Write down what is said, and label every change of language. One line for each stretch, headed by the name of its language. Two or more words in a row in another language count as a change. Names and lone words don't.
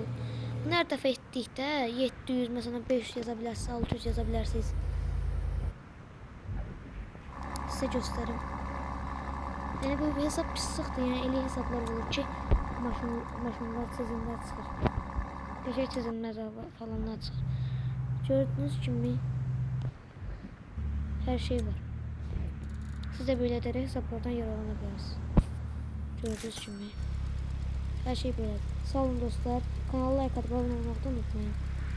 Azerbaijani: Bunu hər dəfə etdikdə 700, məsələn 500 yaza bilərsiniz, 600 yaza bilərsiniz. Sizə göstərim. Yəni bu hesab pis sıxdır. Yəni elə hesablar olur ki, maşınlar çizimlər çıxır. Peşək çizimlər falanlar çıxır.
Turkish: Gördüğünüz kimi her şey var. Siz de böyle ederek hesaplardan yararlanabilirsiniz. Gördüğünüz gibi her şey böyle. Sağ olun dostlar. Kanala like atıp abone olmayı unutmayın.